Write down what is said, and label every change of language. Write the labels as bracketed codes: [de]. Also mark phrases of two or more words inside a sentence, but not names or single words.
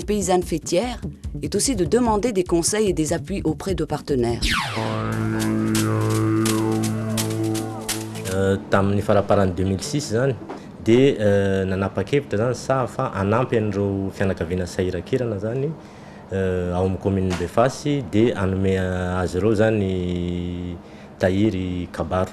[fr] paysanne fêtière est aussi de demander des conseils et des appuis auprès de partenaires. [mg] Tamin'ny faraparany 2006 zany de nanapa-kevitra zany sa fa anampy an'ireo fianakaviana Sairakirana zany ao amin'ny commune Befasy de anome azy ireo zany tahiry kabaro.